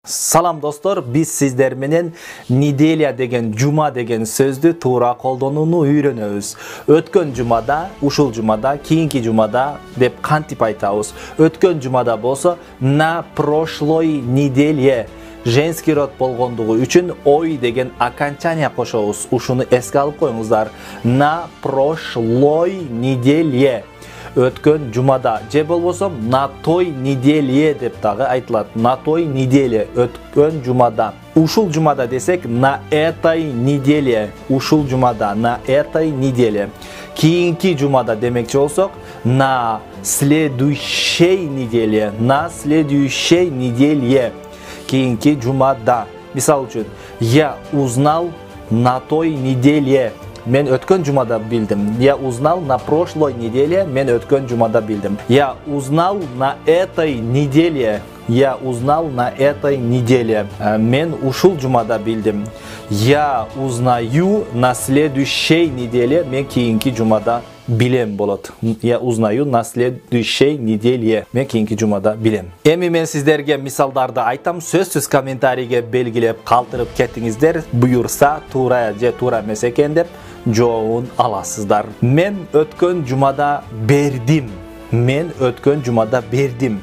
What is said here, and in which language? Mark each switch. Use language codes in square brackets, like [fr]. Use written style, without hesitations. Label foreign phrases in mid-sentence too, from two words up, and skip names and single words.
[ky] Салам достлар, биз сизлер менен неделя деген, жума деген сөздү туура колдонууну үйрөнөбүз. Өткөн жумада, ушул жумада, кийинки жумада деп кантип айтабыз. Өткөн жумада болсо [ru] на прошлой неделе женский род [ky] болгондугу үчүн ой деген окончание кошобуз. Ушуну эске алып коюңуздар. [ru] На прошлой неделе. [ky] Өткөн жумада же болбосо [ru] на той неделе [ky] деп дагы айтылат. [ru] На той неделе, [ky] өткөн жумада. Ушул жумада десек [ru] на этой неделе. [ky] Ушул жумада, [ru] на этой неделе. [ky] Кийинки жумада демекчи болсок [ru] на следующей неделе. На следующей неделе. [ky] Кийинки жумада. Мисал үчүн, [ru] я узнал на той неделе. [ky] Мен өткөн жумада билдим. [ru] Я узнал на прошлой неделе. [ky] Мен өткөн жумада билдим. [ru] Я узнал на этой неделе. Я узнал на этой неделе. [ky] Мен ушул жумада билдим. [ru] Я узнаю на следующей неделе. [ky] Мен кийинки жумада билем болот. [ru] Я узнаю на следующей неделе. [ky] Мен кийинки жумада билем. Эми мен сиздерге мисалдарды айтам. Сөзсүз комментарийге белгилеп калтырып кеттиңиздер. Буюрса туура же туура эмес экен деп жообун аласыздар. Мен өткөн жумада бердим. Мен өткөн жумада бердим.